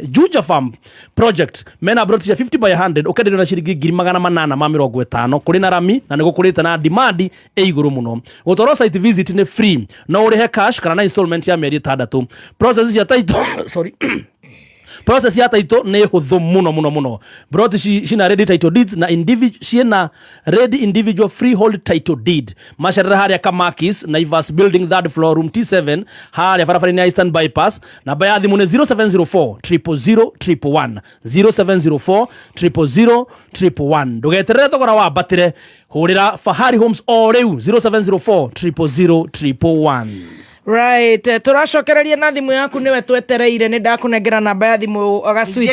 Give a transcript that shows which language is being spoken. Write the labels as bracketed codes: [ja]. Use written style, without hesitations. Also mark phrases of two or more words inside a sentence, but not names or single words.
[ki] Juja Farm Project mena broti cia 50 by 100 ũkenderio na ciringi 850 kũrĩ na rami na nĩ gũkũrĩte na demand igũrũ mũno. Gũtwarwo [en] site visit [ki] ni free no ũrĩhe cash kana na installment ya mĩeri 6. Process ya [en] title process [ki] ya title nĩ hũthũ mũno. Broti cina [en] ready title deeds [ki] na cina [en] ready individual freehold title deed. [ki] Macerera harĩa Kamakis Naivas building 3rd floor room T7 harĩa barabara-inĩ ya Eastern Bypass. Namba ya thimũ nĩ 0704 000 0704 ndũgeterere thogora wa mbatĩre. Hũrĩra Fahari Homes o rĩu 0704 Right, turacokereria na thimu yaku niwe twetereire ni ndakunengera namba ya thimu Gaswiti.